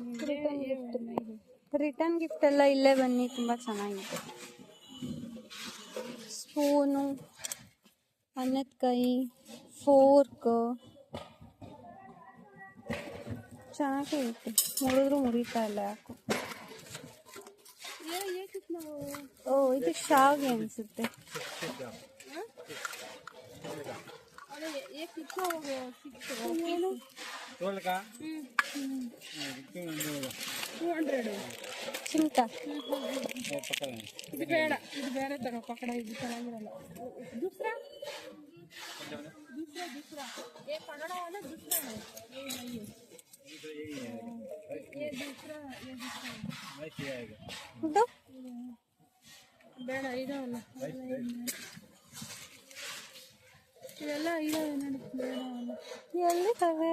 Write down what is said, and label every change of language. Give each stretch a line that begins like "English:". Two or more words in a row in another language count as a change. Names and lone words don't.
English: return gift
Kannada: ಎಲ್ಲ ಇಲ್ಲೇ ಬನ್ನಿ, ತುಂಬ ಚೆನ್ನಾಗಿದೆ. ಸ್ಪೂನು, ಅನ್ನದ ಕೈ, ಫೋರ್ಕ್ ಚೆನ್ನಾಗೇ ಐತೆ. ಮುರಿದ್ರು ಮುರಿತಾ ಇಲ್ಲ ಯಾಕೋ.
Hindi: ये कितना
Kannada: ಓ ಇದು ಶಾವ್ಗೆ ಅನಿಸುತ್ತೆ.
Hindi: अरे ये कितना हो गया 12 का 200
Kannada: ಚಿಂಟ ಇದು ಬೇಡ ಇದು ಬೇರೆ ತಗೋ ಪಕಡ ಇದು ಚೆನ್ನಾಗಿರಲ್ಲ
Hindi: दूसरा दूसरा दूसरा ये पकड़ा वाला दूसरा है ये नहीं है ये दूसरा वैसे आएगा
Kannada: ಇದು ಬೇಡ ಇದಾವಲ್ಲ ಇದೆಲ್ಲ ಇದಾವೆ ನೋಡಿ ಬೇಡ ಅಲ್ಲ ಎಲ್ಲಿ ತವೆ?